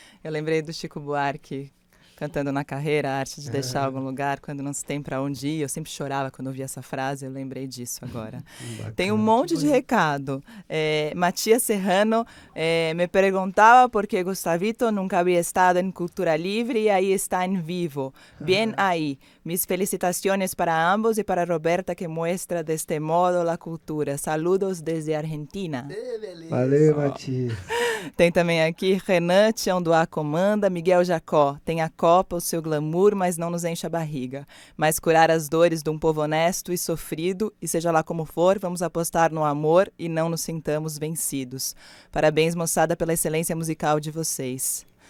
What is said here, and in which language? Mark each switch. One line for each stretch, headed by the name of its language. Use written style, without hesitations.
Portuguese: Eu lembrei do Chico Buarque cantando na carreira, a arte de deixar algum lugar quando não se tem para onde ir. Eu sempre chorava quando ouvia essa frase, eu lembrei disso agora. Tem um monte de recado. Matias Serrano me perguntava por que Gustavito nunca havia estado em Cultura Livre e aí está em vivo.
Spanish: Bien
Portuguese: aí.
Spanish: Mis felicitaciones para ambos y para Roberta que muestra de este modo la cultura. Saludos desde Argentina.
Portuguese: Valeu, Matias. Tem também aqui Renan Tião do A comanda, Miguel Jacó. Tem a Copa, o seu glamour, mas não nos enche a barriga. Mas curar as dores de um povo honesto e sofrido, e seja lá como for, vamos apostar no amor e não nos sintamos vencidos. Parabéns, moçada, pela excelência musical de vocês.